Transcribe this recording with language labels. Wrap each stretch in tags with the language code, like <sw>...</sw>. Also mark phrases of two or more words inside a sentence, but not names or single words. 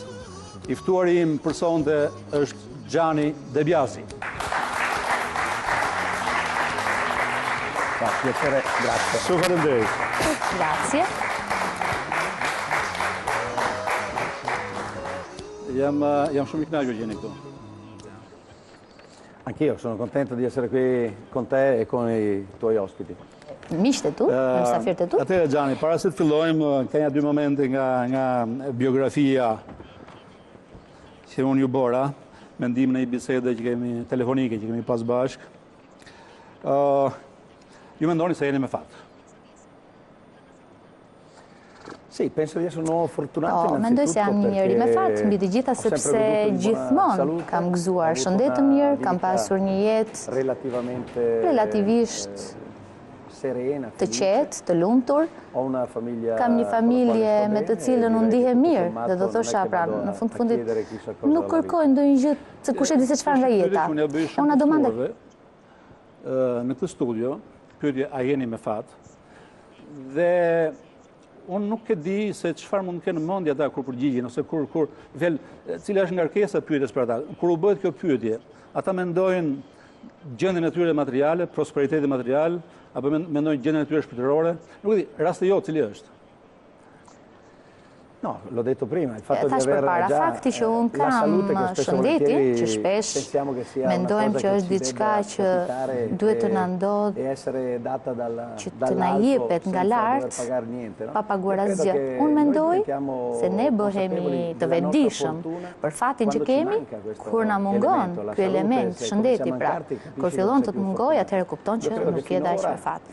<sq>I ftuari im për sonte është Gianni De Biasi.</sq> <it>Piacere, grazie.</it> <sq>Shumë faleminderit. Grazie. Jam shumë i kënaqur që jeni këtu.</sq> <it>Anch'io sono contento di essere qui con te e con i tuoi ospiti.</it> <sq>Miqtë tu, në mysafirët e tu. Atëherë Gianni, para se të fillojmë, ka një dy momente nga biografia që unë ju bora, mendim në një bisede që kemi telefonike që kemi pas bashk. Ju mendoni se jeni me fat?</sq> <it>Sì, penso di essere un uomo fortunato.</it> <sq>Mendoj se jam një njeri me fat, mbi të gjitha sepse gjithmonë kam gëzuar shëndet të mirë, kam pasur një jetë relativisht të qetë, të lumtur. Kam një familje me të cilën unë ndihem mirë, dhe do thosha pra, në fundit nuk kërkoj ndonjë gjë se kush e di se çfarë nga jeta.</sq> <it>Una domanda</it> <sq>në këtë studio, pyetje a jeni me fat? Dhe unë nuk e di se çfarë mund të kenë në mendje ata kur përgjigjen ose kur cila është ngarkesa e pyetjes për ata. Kur u bëhet kjo pyetje, ata mendojnë gjendjen e tyre materiale, prosperitetin material, apo mendojnë gjendjen e tyre shpirtërore? Nuk e di, rasti jot cili është?</sq> <it>No, l'ho detto prima, il fatto di</it> <sq>Thash</sq> <it>avere</it> <sq>përpara,</sq> <it>già</it> <sq>fakti që unë</sq> <it>la salute</it> <sq>kam</sq> <it>che spesso</it> <sq>shëndetin,</sq> <it>volentieri</it> <sq>që shpesh</sq> <it>pensiamo che sia una</it> <sq>mendojmë</sq> <it>cosa</it> <sq>që</sq> <it>che</it> <sq>është</sq> <it>ci</it> <sq>diçka</sq> <it>debba</it> <sq>që</sq> <it>capitare</it> <sq>duhet të na ndodh,</sq> <it>e essere data</it> <sq>që të na jepet nga lart, pa paguar asgjë. Unë mendoj se ne bëhemi të vetëdijshëm për fatin që kemi kur na mungon ky element shëndeti, pra kur fillon të mungojë, atëherë kupton që nuk je dash me fat.</sq>